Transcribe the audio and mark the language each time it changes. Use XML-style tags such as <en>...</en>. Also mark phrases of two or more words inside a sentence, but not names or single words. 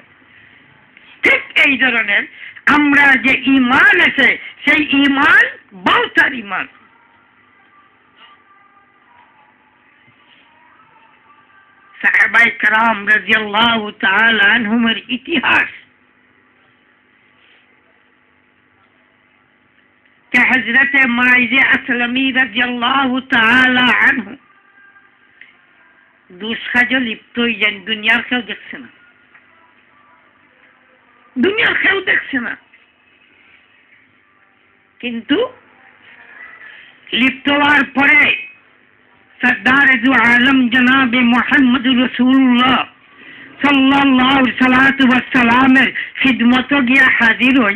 <bn>ঠিক এই ধরনের আমরা যে ঈমান আছে, সেই ঈমান বাউতার ঈমান। সাহাবায়ে কেরাম রাদিয়াল্লাহু তাআলা আনহুমের ইতিহাস</bn> <ur>کہ حضرت ماعز اسلمی رضی اللہ تعالی عنہ دوسرا جو</ur> <bn>লিপ্ত হয়ে যান, দুনিয়ার কেউ দেখছে না, দুনিয়ার কেউ দেখছে না, কিন্তু লিপ্ত হওয়ার পরে সরদার দু আলম জনাব মুহাম্মদ রাসূলুল্লাহ সাল্লাল্লাহু আলাইহি ওয়াসাল্লামের খিদমতে গিয়া হাজির হন।</bn>